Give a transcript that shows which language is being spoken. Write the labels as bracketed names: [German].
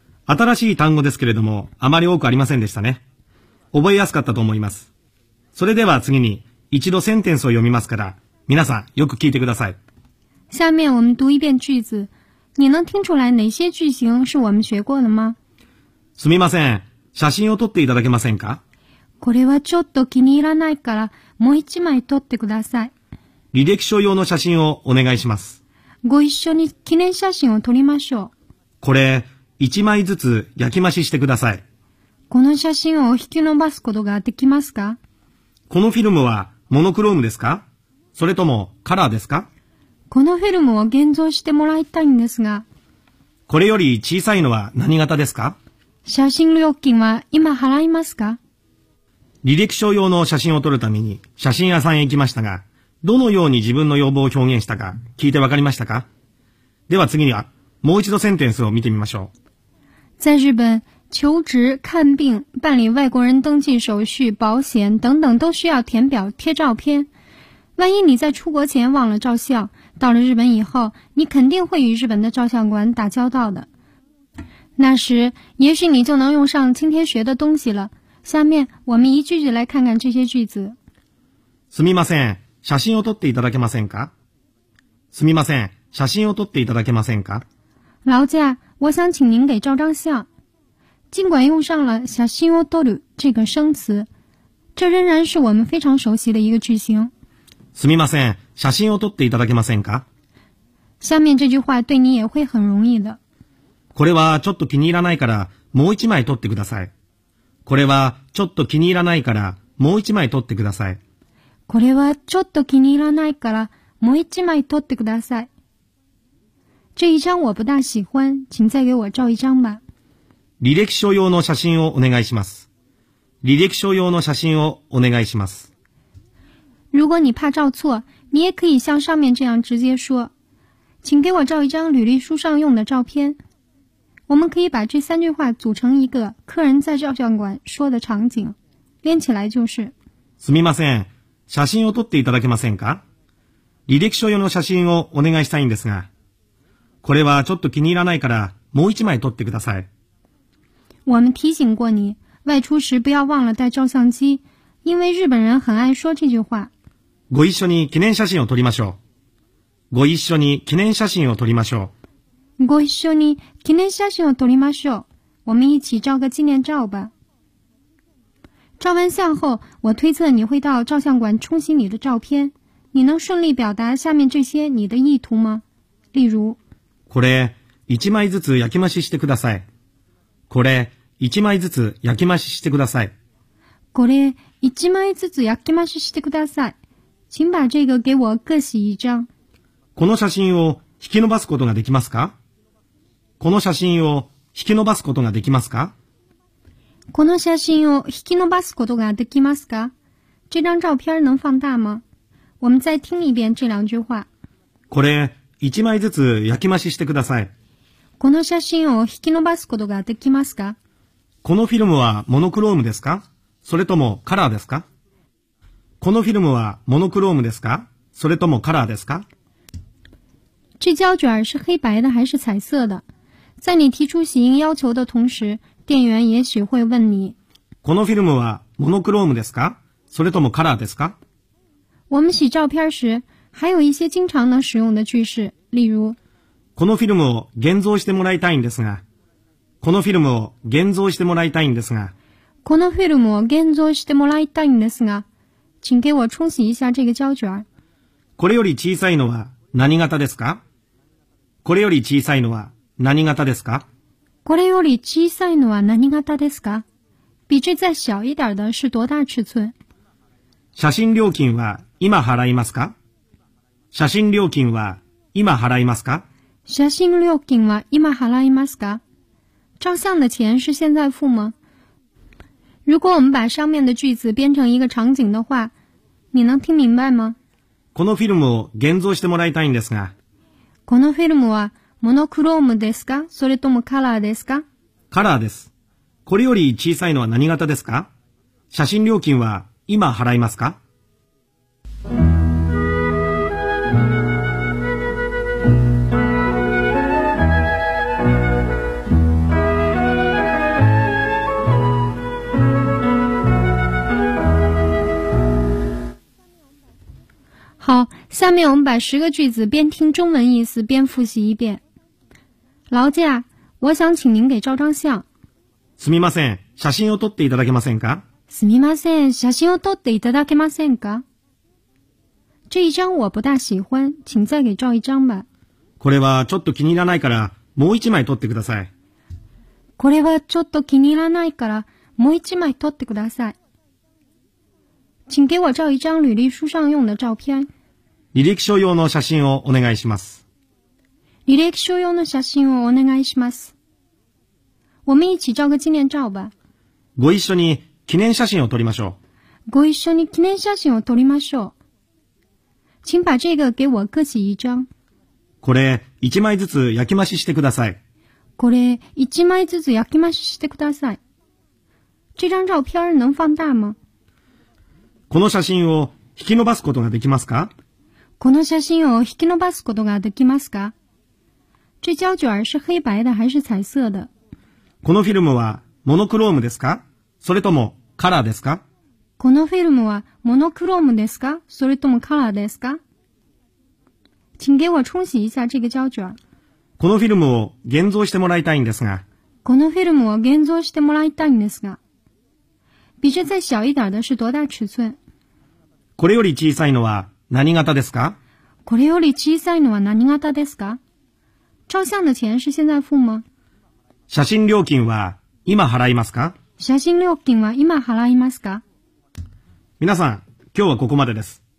[Japanese] 新しい単語ですけれども、あまり多くありませんでしたね。覚えやすかったと思います。それでは次に、一度センテンスを読みますから、皆さんよく聞いてください。 [Chinese] 下面我们读一遍句子。你能听出来哪些句型是我们学过的吗？ [Japanese] すみません、写真を撮っていただけませんか？これはちょっと気に入らないからもう一枚撮ってください。履歴書用の写真をお願いします。ご一緒に記念写真を撮りましょう。これ、一枚ずつ焼き増ししてください。この写真を引き伸ばすことができますか？このフィルムはモノクロームですか？それともカラーですか？このフィルムを現像してもらいたいんですが。これより小さいのは何型ですか？写真料金は今払いますか？履歴書用の写真を撮るために写真屋さんへ行きましたが、どのように自分の要望を表現したか聞いてわかりましたか？では次にはもう一度センテンスを見てみましょう。 [Chinese] 在日本、求職、看病、办理外国人登记手续、保险等等都需要填表、贴照片。万一你在出国前忘了照相，到了日本以后，你肯定会与日本的照相馆打交道的。那时，也许你就能用上今天学的东西了。下面，我们一句句来看看这些句子。 [Japanese] すみません、写真を撮っていただけませんか？すみません、写真を撮っていただけませんか？ [Chinese] 劳驾，我想请您给照张相。尽管用上了写真を撮る这个生词，这仍然是我们非常熟悉的一个句型。 [Japanese] すみません、写真を撮っていただけませんか？ [Chinese] 下面这句话对你也会很容易的。 [Japanese] これはちょっと気に入らないからもう一枚撮ってください。これはちょっと気に入らないからもう一枚撮ってください。これはちょっと気に入らないからもう一枚撮ってください。 [Chinese] 这一张我不大喜欢，请再给我照一张吧。 [Japanese] 履歴書用の写真をお願いします。履歴書用の写真をお願いします。 [Chinese] 如果你怕照错，你也可以像上面这样直接说：“请给我照一张履历书上用的照片。” 我们可以把这三句话组成一个客人在照相馆说的场景，连起来就是：“ [Japanese] すみません、写真を撮っていただけませんか？履歴書用の写真をお願いしたいんですが、これはちょっと気に入らないからもう一枚撮ってください。” [Chinese] 我们提醒过你，外出时不要忘了带照相机。因为日本人很爱说这句话。 [Japanese] ご一緒に記念写真を撮りましょう。ご一緒に記念写真を撮りましょう。ご一緒に記念写真を撮りましょう。 [Chinese] 我们一起照个纪念照吧。照完相后，我推测你会到照相馆冲洗你的照片。你能顺利表达下面这些你的意图吗？例如。 [Japanese] これ一枚ずつ焼き増ししてください。これ一枚ずつ焼き増ししてください。これ一枚ずつ焼き増ししてください。 [Chinese] 请把这个给我各洗一张。 [Japanese] この写真を引き伸ばすことができますか？この写真を引き伸ばすことができますか？この写真を引き伸ばすことができますか？ [Chinese] 这张照片能放大吗？我们再听一遍这两句话。 [Japanese] これ一枚ずつ焼き増ししてください。この写真を引き伸ばすことができますか？このフィルムはモノクロームですか？それともカラーですか？このフィルムはモノクロームですか？それともカラーですか？ [Chinese] 这胶卷是黑白的还是彩色的？在你提出洗印要求的同时，店员也许会问你。 [Japanese] このフィルムはモノクロームですか？それともカラーですか？ [Chinese] 我们洗照片时，还有一些经常能使用的句式，例如。 [Japanese] このフィルムを現像してもらいたいんですが。このフィルムを現像してもらいたいんですが。このフィルムを現像してもらいたいんですが、 [Chinese] 请给我冲洗一下这个胶卷。 [Japanese] これより小さいのは何型ですか？これより小さいのは何型ですか？これより小さいのは何型ですか？ [Chinese] 比这再小一点的是多大尺寸？ [Japanese] 写真料金は今払いますか？写真料金は今払いますか？写真料金は今払いますか？ [Chinese] 照相的钱是现在付吗？如果我们把上面的句子编成一个场景的话，你能听明白吗？ [Japanese] このフィルムを現像してもらいたいんですが。このフィルムはモノクロームですか？それともカラーですか？カラーです。これより小さいのは何型ですか？写真料金は今払いますか？ [Chinese] 好，下面我们把十个句子边听中文意思边复习一遍。劳驾，我想请您给照张相。 [Japanese] すみません、写真を撮っていただけませんか？すみません、写真を撮っていただけませんか？ [Chinese] 这一张我不大喜欢，请再给照一张吧。 [Japanese] これはちょっと気に入らないから、もう一枚撮ってください。これはちょっと気に入らないから、もう一枚撮ってください。 [Chinese] 请给我照一张履历书上用的照片。 [Japanese] 履歴書用の写真をお願いします。履歴書用の写真をお願いします。 [Chinese] 我们一起照个纪念照吧。 [Japanese] ご一緒に記念写真を撮りましょう。ご一緒に記念写真を撮りましょう。 [Chinese] 请把这个给我各洗一张。 [Japanese] これ一枚ずつ焼き増ししてください。これ一枚ずつ焼き増ししてください。 [Chinese] 这张照片能放大吗？ [Japanese] この写真を引き伸ばすことができますか？この写真を引き伸ばすことができますか？ [Chinese] 这胶卷是黑白的还是彩色的？ [Japanese] このフィルムはモノクロームですか？それともカラーですか？このフィルムはモノクロームですか？それともカラーですか？ [Chinese] 请给我冲洗一下这个胶卷。 [Japanese] このフィルムを現像してもらいたいんですが。このフィルムを現像してもらいたいんですが。 [Chinese] 比这再小一点的是多大尺寸？ [Japanese] これより小さいのは何型ですか？これより小さいのは何型ですか？ [Chinese] 照相的钱是现在付吗？ [Japanese] 写真料金は今払いますか？写真料金は今払いますか？皆さん、今日はここまでです。